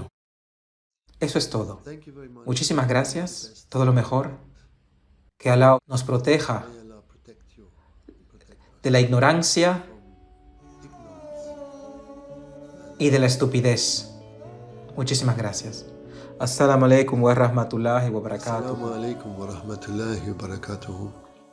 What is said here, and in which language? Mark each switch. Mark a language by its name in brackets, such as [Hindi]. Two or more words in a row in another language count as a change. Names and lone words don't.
[Spanish] Eso es todo. Muchísimas gracias. Todo lo mejor. Que Allah nos proteja de la ignorancia y de la estupidez. Muchísimas gracias. [Arabic] السلام عليكم ورحمة الله وبركاته. السلام عليكم ورحمة الله وبركاته.